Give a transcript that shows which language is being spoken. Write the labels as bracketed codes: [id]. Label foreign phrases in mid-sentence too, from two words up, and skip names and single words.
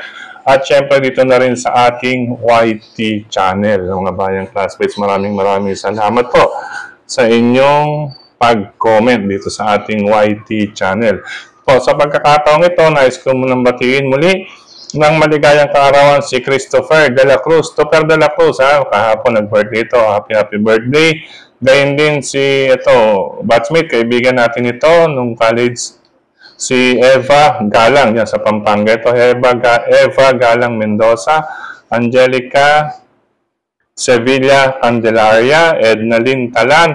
[tl] At syempre dito na rin sa ating YT channel. Mga bayang classmates, maraming salamat po sa inyong pag-comment dito sa ating YT channel. Po, sa pagkakataong ito, nais ko munang batiin muli ng maligayang kaarawan si Christopher de la Cruz. Topper de la Cruz, kahapon nag-birthday ito. [en] Happy birthday. [tl] Gayun din si batchmate, kaibigan natin ito nung college, si Eva Galang, yan sa Pampanga. Ito, Eva Galang Mendoza, Angelica Sevilla Candelaria, Ednalyn Talan.